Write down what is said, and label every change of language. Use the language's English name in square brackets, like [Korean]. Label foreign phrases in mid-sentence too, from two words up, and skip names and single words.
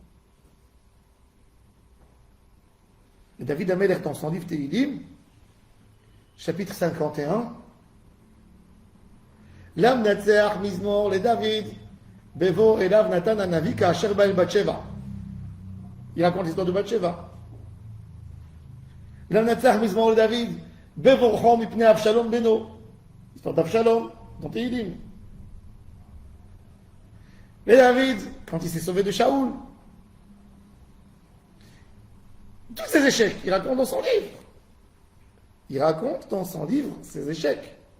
[French] Et David Amelech, dans son livre Tehilim, chapitre 51, [Hebrew] למנצח מזמור לדוד בבוא אליו נתן הנביא כאשר בא אל בת שבע. [French] Il raconte l'histoire de Batsheva. [Hebrew] למנצח מזמור לדוד בברחו מפני אבשלום בנו. [French] L'histoire d'Avshalom. Dans Tehilim. Mais David, quand il s'est sauvé de Shaoul, tous ses échecs, il raconte dans son livre. Il raconte dans son livre ses échecs.